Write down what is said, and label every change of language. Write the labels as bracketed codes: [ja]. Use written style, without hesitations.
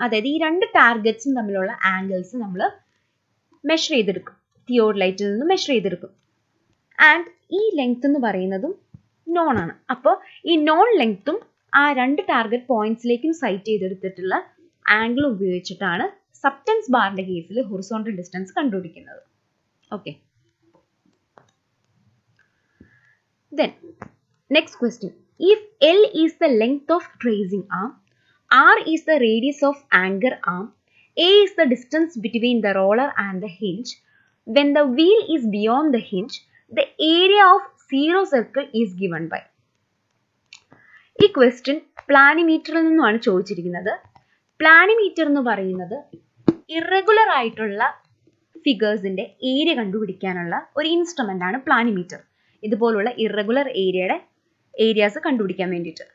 [ml] അതായത് ഈ 2 ടാർഗറ്റ്സും തമ്മിലുള്ള ആംഗിൾസ് നമ്മൾ മെഷർ ചെയ്തെടുക്കും, തിയോഡലൈറ്റിൽ നിന്നും മെഷർ ചെയ്തെടുക്കും. ആൻഡ് ഈ ലെങ്ത് എന്ന് പറയുന്നതും നോൺ ആണ്. അപ്പോൾ ഈ നോൺ ലെങ്ത്തും ആ 2 ടാർഗറ്റ് പോയിന്റ്സിലേക്കും സൈറ്റ് ചെയ്തെടുത്തിട്ടുള്ള ആംഗിൾ ഉപയോഗിച്ചിട്ടാണ് സബ്റ്റൻസ് ബാറിന്റെ കേസിൽ ഹൊറിസോണ്ടൽ ഡിസ്റ്റൻസ് കണ്ടുപിടിക്കുന്നത്. [en] Okay, then next question. If L is the length of tracing arm, R is the radius of anchor arm, A is the distance between the roller and the hinge, when the wheel is beyond the hinge, the area of zero circle is given by. [ml] ഈ question പ്ലാനിമീറ്ററിൽ നിന്നുമാണ് ചോദിച്ചിരിക്കുന്നത്. Planimeter എന്ന് പറയുന്നത് irregular ആയിട്ടുള്ള ഫിഗേഴ്സിന്റെ area കണ്ടുപിടിക്കാനുള്ള ഒരു instrument ആണ് planimeter. ഇതുപോലുള്ള ഇറഗുലർ ഏരിയാസ് കണ്ടുപിടിക്കാൻ വേണ്ടിയിട്ട്.